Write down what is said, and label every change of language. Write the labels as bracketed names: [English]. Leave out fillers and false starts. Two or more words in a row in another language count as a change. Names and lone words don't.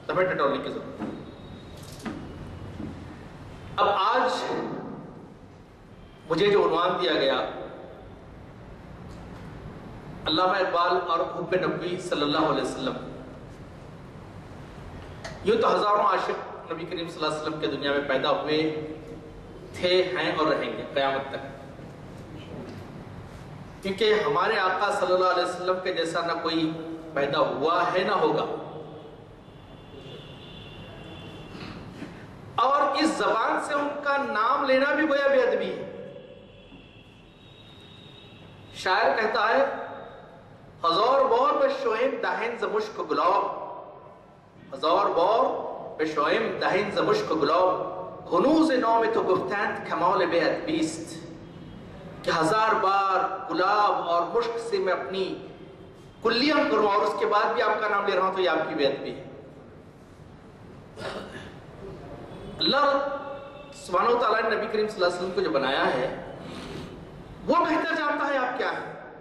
[Urdu] تو ہمیں ٹٹولنے کی ضرورت ہے۔ اب آج مجھے جو عنوان دیا گیا علامہ اقبال اور حب نبوی [Arabic] صلی اللہ علیہ وسلم، [Urdu] یوں تو ہزاروں عاشق نبی کریم [Arabic] صلی اللہ علیہ وسلم [Urdu] کے دنیا میں پیدا ہوئے تھے، ہیں اور رہیں گے قیامت تک، کیونکہ ہمارے آقا [Arabic] صلی اللہ علیہ وسلم [Urdu] کے جیسا نہ کوئی پیدا ہوا ہے نہ ہوگا۔ اور اس زبان سے ان کا نام لینا بھی گویا بے ادبی ہے۔ شاعر کہتا ہے [Persian] ہزار بار به شویم دهن ز مشک و گلاب، هزار بار به شویم دهن ز مشک و گلاب، هنوز نام تو گفتند کمال بے ادبی است، [Urdu] کہ ہزار بار گلاب اور مشک سے میں اپنی کلیاں کروں اور اس کے بعد بھی آپ کا نام لے رہا ہوں تو یہ آپ کی بے ادبی ہے۔ اللہ [Arabic] سبحانہ و تعالیٰ [Urdu] نے نبی کریم [Arabic] صلی اللہ علیہ وسلم [Urdu] کو جو بنایا ہے وہ بہتر جانتا ہے آپ کیا ہیں۔